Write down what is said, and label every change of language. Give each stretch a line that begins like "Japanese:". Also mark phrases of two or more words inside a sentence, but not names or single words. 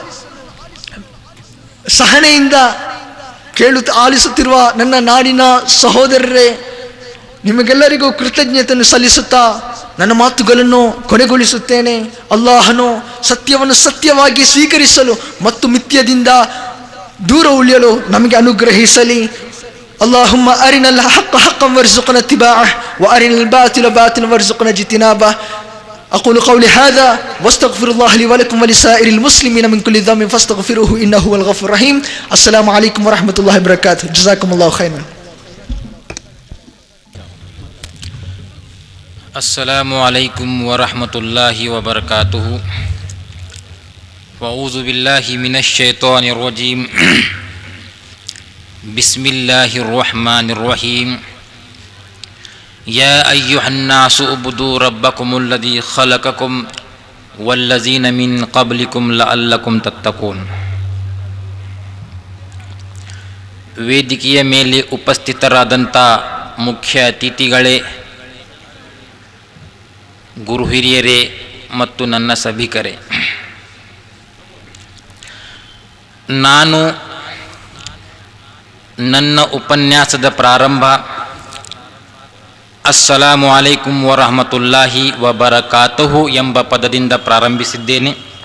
Kannada: ಸಹನೆಯಿಂದ ಆಲಿಸುತ್ತಿರುವ ನನ್ನ ನಾಡಿನ ಸಹೋದರರೇ, ನಿಮಗೆಲ್ಲರಿಗೂ ಕೃತಜ್ಞತೆಯನ್ನು ಸಲ್ಲಿಸುತ್ತಾ ನನ್ನ ಮಾತುಗಳನ್ನು ಕೊನೆಗೊಳಿಸುತ್ತೇನೆ. ಅಲ್ಲಾಹನು ಸತ್ಯವನ್ನು ಸತ್ಯವಾಗಿ ಸ್ವೀಕರಿಸಲು ಮತ್ತು ಮಿಥ್ಯದಿಂದ ದೂರ ಉಳಿಯಲು ನಮಗೆ ಅನುಗ್ರಹಿಸಲಿ.
Arabic: اللهم أرنا الحق حقا وارزقنا اتباعه وأرنا الباطل باطلا وارزقنا اجتنابه. أقول قولي هذا واستغفر الله لي ولكم ولسائر المسلمين من كل ذنب فاستغفروه إنه هو الغفور الرحيم. السلام عليكم ورحمة الله وبركاته. جزاكم الله خيرا. السلام عليكم ورحمة الله وبركاته. وأعوذ بالله من الشيطان الرجيم. بسم الله الرحمن الرحيم. يا أيها الناس اعبدوا ربكم الذي خلقكم والذين من قبلكم لعلكم تتقون.
Kannada: ವೇದಿಕೆಯ ಮೇಲೆ ಉಪಸ್ಥಿತರಾದಂಥ ಮುಖ್ಯ ಅತಿಥಿಗಳೇ, ಗುರು ಹಿರಿಯರೇ ಮತ್ತು ನನ್ನ ಸಭಿಕರೇ, ನಾನು ನನ್ನ ಉಪನ್ಯಾಸದ ಪ್ರಾರಂಭ
Arabic: السلام عليكم ورحمة الله وبركاته
Kannada: ಎಂಬ ಪದದಿಂದ ಪ್ರಾರಂಭಿಸಿದ್ದೇನೆ.